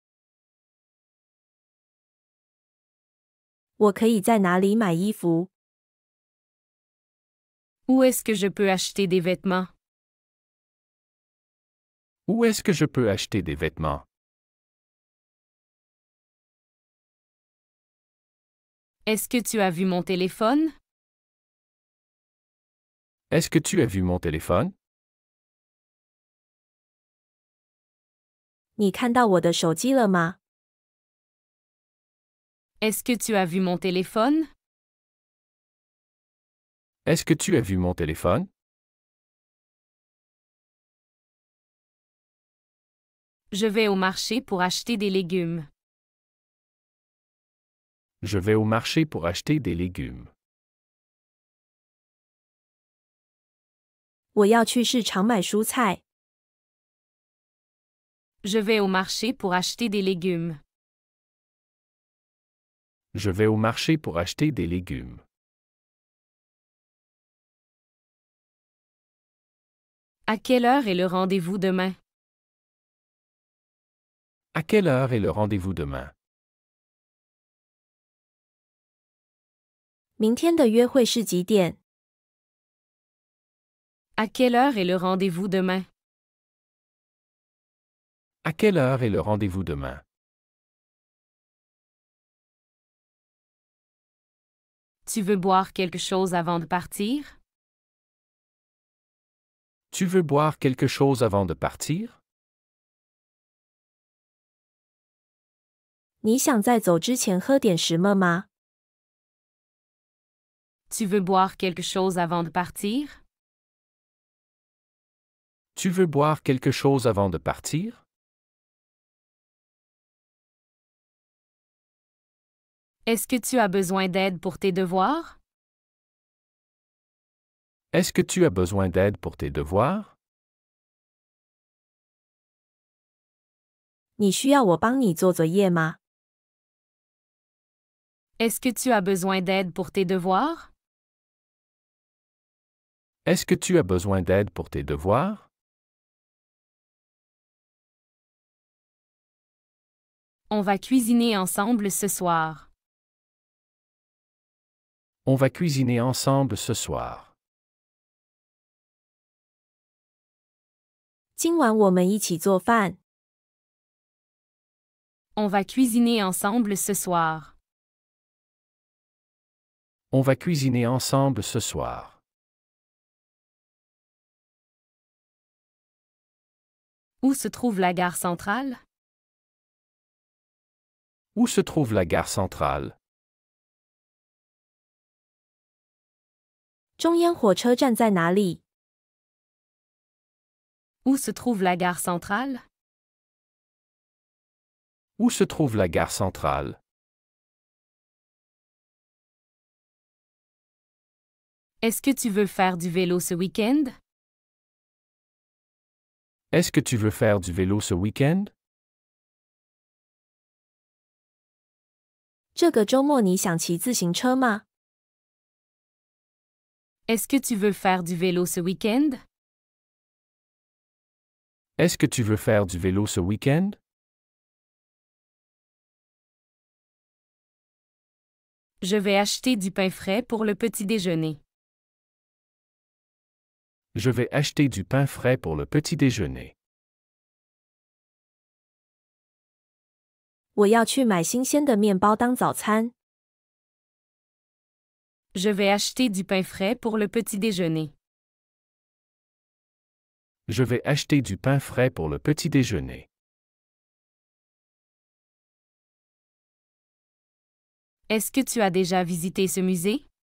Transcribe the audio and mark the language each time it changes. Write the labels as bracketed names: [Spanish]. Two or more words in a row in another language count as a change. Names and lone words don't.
[Chinese] 我可以在哪里买衣服？ [French] Où est-ce que je peux acheter des vêtements? Où est-ce que je peux acheter des vêtements? Est-ce que tu as vu mon téléphone? Est-ce que tu as vu mon téléphone? [Chinese] 你看到我的手机了吗？ [French] Est-ce que tu as vu mon téléphone? Est-ce que tu as vu mon téléphone? Je vais au marché pour acheter des légumes. Je vais au marché pour acheter des légumes. [Chinese] 我要去市场买蔬菜。 [French] Je vais au marché pour acheter des légumes. Je vais au marché pour acheter des légumes. À quelle heure est le rendez-vous demain? À quelle heure est le rendez-vous demain? [Chinese] 明天的约会是几点？ [French] À quelle heure est le rendez-vous demain? À quelle heure est le rendez-vous demain? Tu veux boire quelque chose avant de partir? Tu veux boire quelque chose avant de partir? [Chinese] 你想在走之前喝点什么吗？ [French] Tu veux boire quelque chose avant de partir? Tu veux boire quelque chose avant de partir? Est-ce que tu as besoin d'aide pour tes devoirs? Est-ce que tu as besoin d'aide pour tes devoirs? [Chinese] 你需要我帮你做作业吗？ [French] Est-ce que tu as besoin d'aide pour tes devoirs? Est-ce que tu as besoin d'aide pour tes devoirs? On va cuisiner ensemble ce soir. On va cuisiner ensemble ce soir. [Chinese] 今晚我们一起做饭。 [French] On va cuisiner ensemble ce soir. On va cuisiner ensemble ce soir. Où se trouve la gare centrale? Où se trouve la gare centrale? [Chinese] 中央火车站在哪里？ [French] Où se trouve la gare centrale? Où se trouve la gare centrale? Est-ce que tu veux faire du vélo ce week-end? Est-ce que tu veux faire du vélo ce week-end? [Chinese] 这个周末你想骑自行车吗？ [French] Est-ce que tu veux faire du vélo ce week-end? Est-ce que tu veux faire du vélo ce week-end? Je vais acheter du pain frais pour le petit déjeuner. Je vais acheter du pain frais pour le petit déjeuner. [Chinese] 我要去买新鲜的面包当早餐。 [French] Je vais acheter du pain frais pour le petit déjeuner. Je vais acheter du pain frais pour le petit déjeuner. Est-ce que tu as déjà visité ce musée?